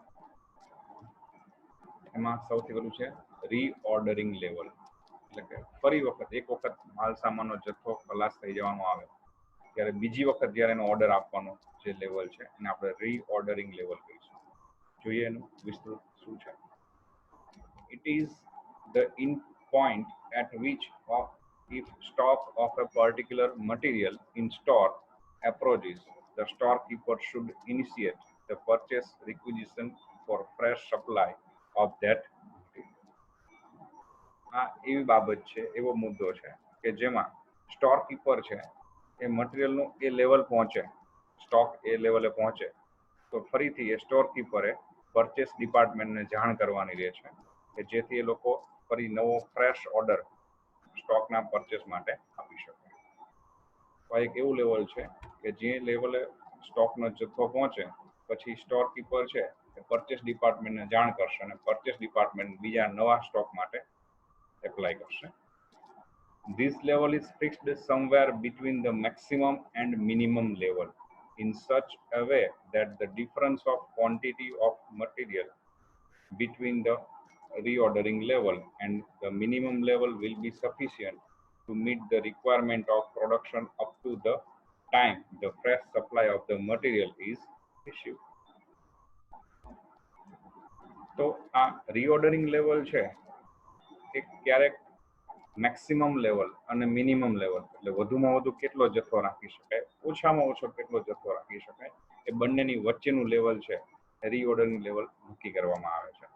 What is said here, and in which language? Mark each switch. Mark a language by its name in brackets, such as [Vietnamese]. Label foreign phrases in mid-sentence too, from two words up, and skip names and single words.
[Gujarati] એમાં સૌથી વધુ છે રીઓર્ડરિંગ લેવલ એટલે કે ફરી વખત એક વખત માલ સામાનનો જથ્થો ખલાસ થઈ જવાનો આવે ત્યારે બીજી વખત જ્યારે એનો ઓર્ડર આપવાનો જે લેવલ છે એને આપણે રીઓર્ડરિંગ લેવલ કહીશું જોઈએ એનું વિસ્તૃત શું છે [English] it is the in point at which if stock of a particular material in store approaches the storekeeper should initiate the purchase requisition for fresh supply of that material [Gujarati] આ એવી બાબત છે એવો મુદ્દો છે કે જેમાં સ્ટોર કીપર છે એ મટીરિયલનું એ લેવલ પહોંચે સ્ટોક એ લેવલે પહોંચે તો ફરીથી એ સ્ટોર કીપરે પરચેસ ડિપાર્ટમેન્ટને જાણ કરવાની રહે છે કે જેથી એ લોકો ફરી નવો ફ્રેશ ઓર્ડર સ્ટોકના પરચેસ માટે આપી શકે. તો એક એવું લેવલ છે કે જે લેવલે સ્ટોકનો જથ્થો પહોંચે પછી સ્ટોર કીપર છે એ પરચેસ ડિપાર્ટમેન્ટને જાણ કરશે અને પરચેસ ડિપાર્ટમેન્ટ બીજા નવા સ્ટોક માટે એપ્લાય કરશે. [English] This level is fixed somewhere between the maximum and minimum level in such a way that the difference of quantity of material between the reordering level and the minimum level will be sufficient to meet the requirement of production up to the time the fresh supply of the material is received. [Gujarati] તો આ રીઓર્ડરિંગ લેવલ છે એ ક્યારેક મેક્સિમમ લેવલ અને મિનિમમ લેવલ એટલે વધુમાં વધુ કેટલો જથ્થો રાખી શકાય, ઓછામાં ઓછો કેટલો જથ્થો રાખી શકાય, એ બંનેની વચ્ચેનું લેવલ છે રીઓર્ડરિંગ લેવલ નક્કી કરવામાં આવે છે.